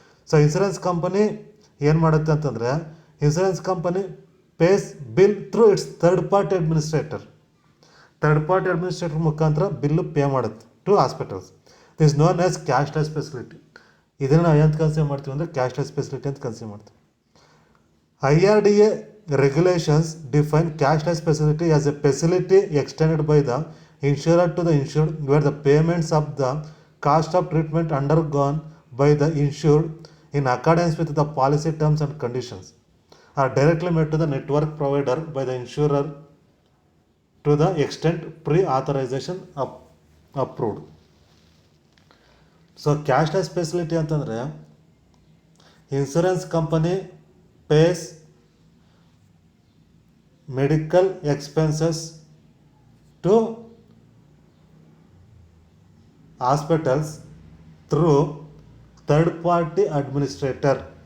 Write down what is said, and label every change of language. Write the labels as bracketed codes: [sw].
[en] so insurance company [kn] ಏನು ಮಾಡುತ್ತೆ ಅಂತಂದರೆ, [en] Insurance company pays bill through its third party administrator. [kn] Third party administrator ಮುಖಾಂತರ bill pay ಮಾಡುತ್ತೆ [en] To hospitals. This known as cashless facility. [kn] ಇದನ್ನು ನಾವು ಎಂತ ಕನ್ಸಿಡರ್ ಮಾಡ್ತೀವಿ ಅಂದರೆ ಕ್ಯಾಶ್ಲೆಸ್ ಫೆಸಿಲಿಟಿ ಅಂತ ಕನ್ಸಿಡರ್ ಮಾಡ್ತೀವಿ. [en] IRDA regulations define cashless facility as a facility extended by the insurer to the insured where the payments of the cost of treatment undergone by the insured in accordance with the policy terms and conditions are directly made to the network provider by the insurer to the extent pre-authorization approved. So cashless facility ಅಂತಂದರೆ insurance company pays medical expenses to hospitals through third party administrator.